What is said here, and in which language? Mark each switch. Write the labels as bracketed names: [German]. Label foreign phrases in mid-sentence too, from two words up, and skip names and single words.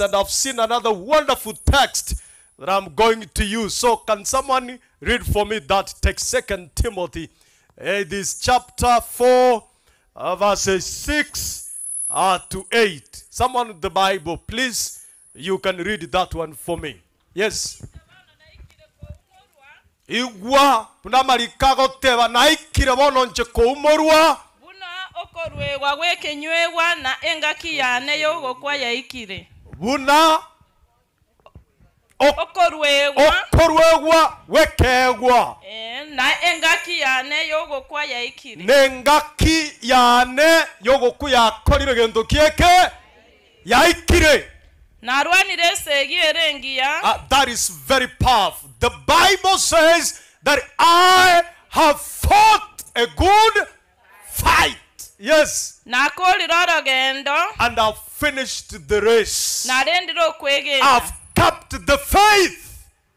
[English] And I've seen another wonderful text that I'm going to use. So can someone read for me that text? 2 Timothy. It is chapter 4, verses 6 to 8. Someone with the Bible, please, you can read that one for me. Yes. [Gusii] Igwa punamalika goteba naikire bono nche koumorwa okorwegwa gwekenywewa na engaki yane yogokwa yaikire buna okorwegwa wekegwa na engaki yane yogokwa yaikire nengaki yane yogoku yakorire gento kieke yaikire. [English] That is very powerful. The Bible says that I have fought a good fight. Yes. And I've finished the race. I've kept the faith.